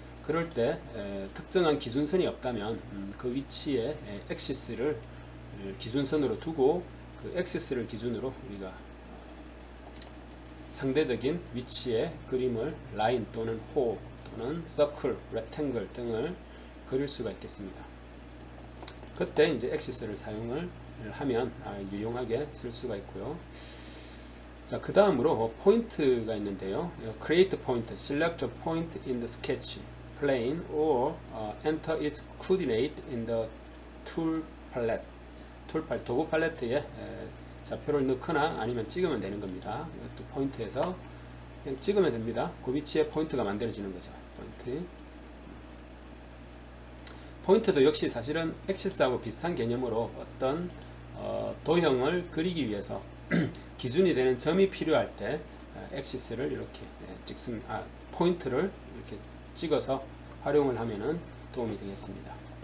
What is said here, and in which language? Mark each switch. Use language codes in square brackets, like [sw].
[ko] 그럴 때 특정한 기준선이 없다면 그 위치에 엑시스를 기준선으로 두고 그 엑시스를 기준으로 우리가 상대적인 위치의 그림을 라인 또는 호 또는 서클, 렉탱글 등을 그릴 수가 있겠습니다. 그때 이제 엑시스를 사용을 하면 유용하게 쓸 수가 있고요. 자, 그 다음으로 포인트가 있는데요. [en] Create point, select a point in the sketch plane or enter its coordinate in the tool palette. [ko] 도구 팔레트에 좌표를 넣거나 아니면 찍으면 되는 겁니다. 이것도 포인트에서 그냥 찍으면 됩니다. 그 위치에 포인트가 만들어지는 거죠. 포인트도 역시 사실은 엑시스하고 비슷한 개념으로 어떤 도형을 그리기 위해서 기준이 되는 점이 필요할 때 엑시스를 이렇게 포인트를 이렇게 찍어서 활용을 하면은 도움이 되겠습니다.